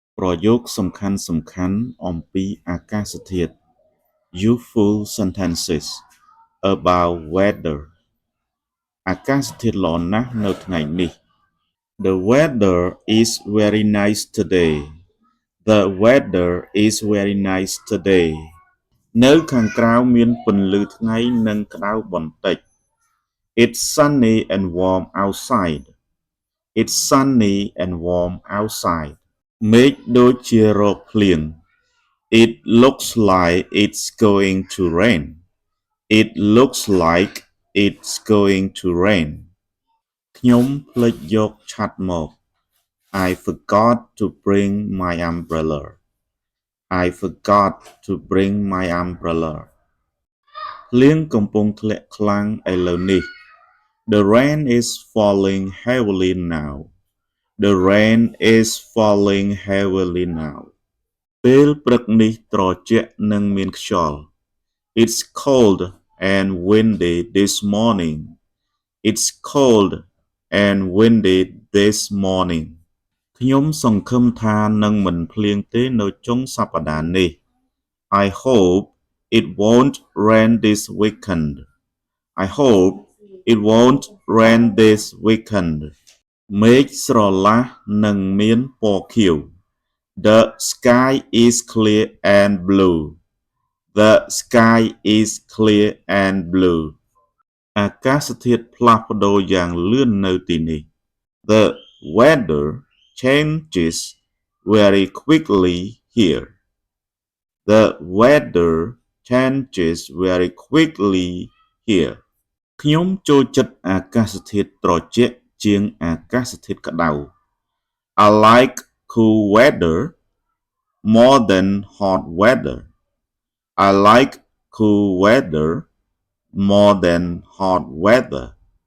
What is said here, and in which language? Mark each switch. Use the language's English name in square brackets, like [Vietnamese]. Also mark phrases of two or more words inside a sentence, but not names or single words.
[Khmer] ប្រយោគសំខាន់អំពីអាកាសធាតុ [English] Useful sentences about weather [Khmer] អាកាសធាតុល្អណាស់នៅថ្ងៃនេះ [English] The weather is very nice today. The weather is very nice today. [Khmer] នៅខាងក្រៅមានពន្លឺថ្ងៃនិងក្តៅបន្តិច [English] It's sunny and warm outside. It's sunny and warm outside. [Khmer] មេឃដូចជារកភ្លៀង [English] It looks like it's going to rain. It looks like it's going to rain. [Khmer] ខ្ញុំភ្លេចយកឆ័ត្រមក [English] I forgot to bring my umbrella. I forgot to bring my umbrella. [Khmer] ភ្លៀងកំពុងធ្លាក់ខ្លាំងឥឡូវនេះ [English] The rain is falling heavily now. The rain is falling heavily now. [Khmer] ពេលព្រឹកនេះត្រជាក់និងមានខ្យល់ [English] It's cold and windy this morning. It's cold and windy this morning. [Khmer] ខ្ញុំសង្ឃឹមថានឹងមិនភ្លៀងទេនៅចុងសប្តាហ៍នេះ [English] I hope it won't rain this weekend. I hope it won't rain this weekend. [Khmer] មេឃស្រឡះនិងមានពណ៌ខៀវ [English] The sky is clear and blue. The sky is clear and blue. [Khmer] អាកាសធាតុផ្លាស់ប្ដូរយ៉ាងលឿននៅទីនេះ [English] The weather changes very quickly here. The weather changes very quickly here. [Khmer] ខ្ញុំចូលចិត្តអាកាសធាតុត្រជាក់ជាងអាកាសធាតុក្តៅ [English] I like cool weather more than hot weather. I like cool weather more than hot weather.